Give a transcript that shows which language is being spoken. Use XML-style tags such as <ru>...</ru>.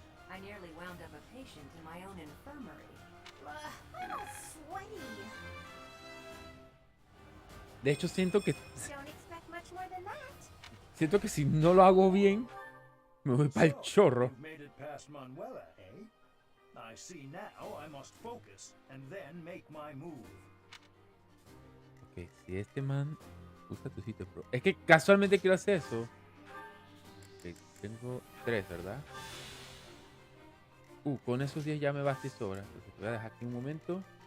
<en>I nearly wound up a patient in my own infirmary. I'm all sweaty.</en> <es>De hecho, siento que</es> <en>Don't expect much more than that.</en> <es>si no lo hago bien, me voy para el chorro.</es> <en>You've made it past Manuela, eh? I see now I must focus and then make my move.</en> <es>Ok, si este man usa tu sitio pro. Es que casualmente quiero hacer eso. Ok, tengo 3, ¿verdad? Con esos 10 ya me basta y sobra. Entonces voy a dejar aquí un momento.</es>